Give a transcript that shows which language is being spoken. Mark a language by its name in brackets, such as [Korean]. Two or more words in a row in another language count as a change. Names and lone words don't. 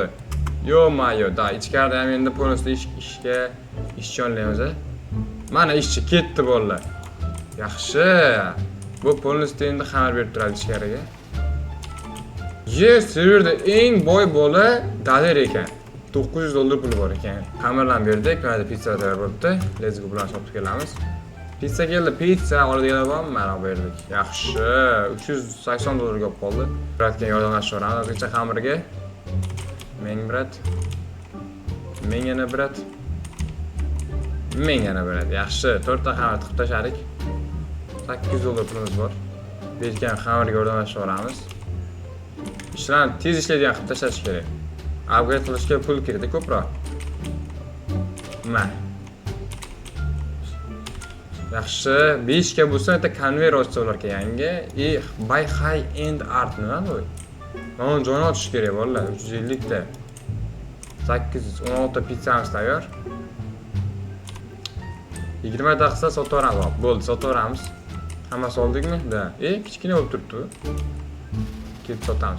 [Uzbek] Yo-mayo, da ichkarida ham endi polnosda ishchi olamiz. Mana ishchi ketdi bolalar. Yaxshi. Bu polnosda endi xamir berib turadi ichkariga. Serverda eng boy bola Daler ekan. $900 pul bor ekan. Xamirlarni berdik, mana pitsa tayyor bo'libdi. [English] Let's go [Uzbek] bilan sotib kelamiz. Pitsa keldi, pitsa oladiganlar bormi? Mana berdik. Yaxshi, $380 olib qoldi. Bratga yordamlashaveramiz o'zgacha xamirga. Meng brat. Meng yana brat. Yaxshi, 4 ta xamir tiqib tashladik. $800 pulimiz bor. Bergan xamirga yordamlashaveramiz. İşlarni tez ishlaydigan qilib tashlash kerak. Upgrade qilishga pul kerak ko'proq. Mana. Yaxshi, 5 ga bo'lsa, bitta konveyer ochsa bo'lar ekan yangi. [English] Buy high end art nima bu? [Uzbek] Mana joyni ochish kerak bolalar, 350 ta. 816 ta pizzamiz tayyor. 20 ta qilsa sotaveramiz. Bo'ldi, sotaveramiz. Hammasi oldikmi? Da. Kichkina bo'lib turibdi. Kelib sotamiz.